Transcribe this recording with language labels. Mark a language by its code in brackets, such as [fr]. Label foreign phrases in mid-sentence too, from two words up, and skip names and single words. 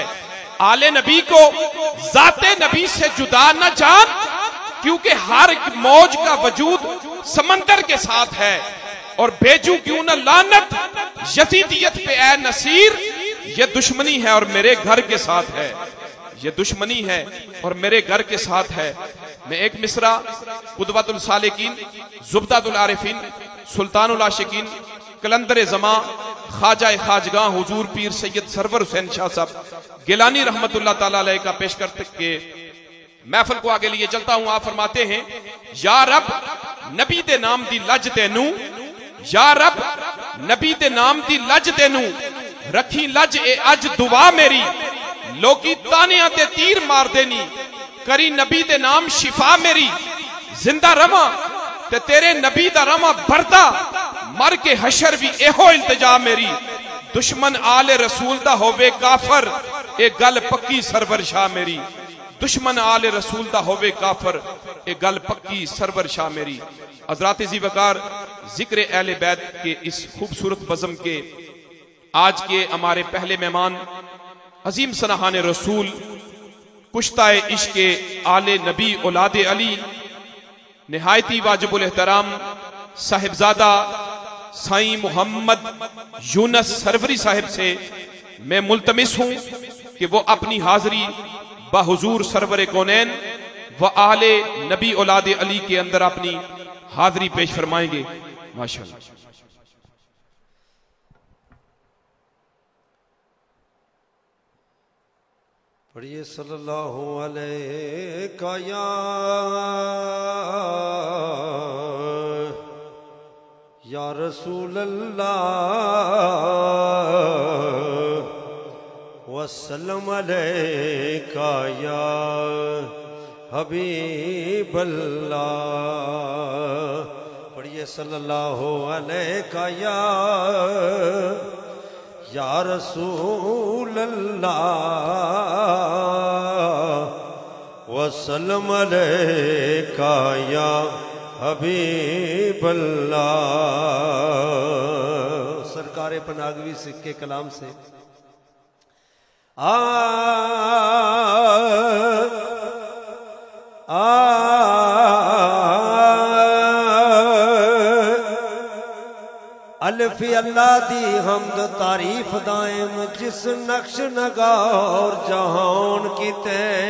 [ur] آلِ نبی کو ذاتِ نبی سے جدا نہ جان، کیونکہ ہر موج کا وجود سمندر کے ساتھ ہے. اور بھیجوں کیوں نہ لعنت یزیدیت پہ اے نصیر، یہ دشمنی ہے اور میرے گھر کے ساتھ ہے، یہ دشمنی ہے اور میرے گھر کے ساتھ ہے. میں ایک مصرعہ قدوۃ السالکین، زبدۃ العارفین، سلطان العاشقین, قلندر زماں، خواجہ خواجگاں حضور پیر سید سرور حسین شاہ صاحب گیلانی [ar] رحمة الله تعالى عليه [ur] کا پیش کرتے کے محفل کو آگے لیے چلتا ہوں. آپ فرماتے ہیں, [pa] یا رب نبی دے نام دی لج تینوں، یا رب نبی دے نام دی لج تینوں, رکھی لج اے اج دعا میری، لوکی طعنیاں تے تیر مار دینی، کری نبی دے نام شفا میری، جندا رواں تے تیرے نبی دا رواں بھردا، مر کے حشر بھی ایہو التجا میری، دشمن آلِ رسول دا ہووے کافر، اے گل پکی سرور شاہ میری، دشمن آلِ رسول دا ہووے کافر، اے گل پکی سرور شاہ میری. [ur] حضرات ذی وقار ذکر اہلِ بیت کے اس خوبصورت بزم کے آج کے ہمارے پہلے مہمان عظیم ثناخوان رسول کشتۂ عشق آلِ نبی اولادِ علی, نہایتی واجب الاحترام صاحبزادہ سائیں محمد یونس سروری صاحب سے میں ملتمس ہوں کہ وہ اپنی حاضری باحضور سرور کونین و آلِ نبی اولادِ علی کے اندر اپنی حاضری پیش فرمائیں گے. ماشاءاللہ. [ar] पढ़िए صلى الله عليه يا رسول الله، عليك يا حبيب الله. पढ़िए صلى الله عليك يا رسول الله وسلم عليك يا حبيب الله. [ur] سرکار پناگوی سکے کلام سے [pa] الفی اللہ دی حمد تعریف دائم جس نقش نگار جہان کیتے